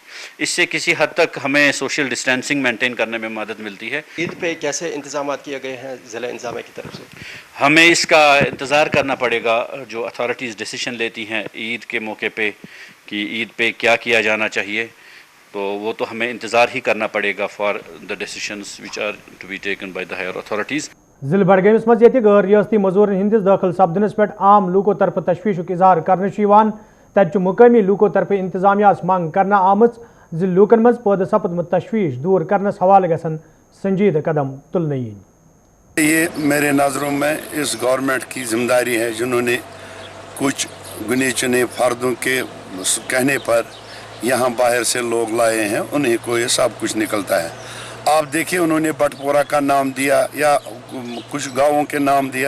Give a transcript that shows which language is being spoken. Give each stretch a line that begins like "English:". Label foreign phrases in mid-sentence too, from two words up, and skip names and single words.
Hindi: इससे किसी हद तक हमें
English: social distancing maintain
Hindi: करने में मदद मिलती है। ईद पे कैसे इंतजाम किए गए हैं ज़िला इंतजामिया की तरफ से? हमें इसका इंतज़ार करना पड़ेगा जो अथॉरिटीज़ डिसीजन लेती हैं ईद के मौके पे कि ईद पे क्या किया जाना चाहिए, तो वो तो हमें इंतज़ार ही करना पड़ेगा
English: for the decisions which are to be taken by the higher authorities.
Kashmiri: जिले बडगमिस मज गैर रियासती मजूरन हंदिस दाखिल सपदनस पे आम लूकों तरफ तशवीशुक इजहार करने तत मुकामी लूकों तरफ इंतजामिया मांग करना आमच जि लूकन मज पैदा सपदमुत तशवीश दूर करनस हवाले गसन संजीदा कदम तुलना यीन।
Hindi: ये मेरे नज़रों में इस गवर्नमेंट की जिम्मेदारी है जिन्होंने कुछ गुने चुने फर्दों के कहने पर यहाँ बाहर से लोग लाए हैं, उन्हीं को ये सब कुछ निकलता है। आप देखिए उन्होंने बटपोरा का नाम दिया या कुछ गांवों के नाम दिया।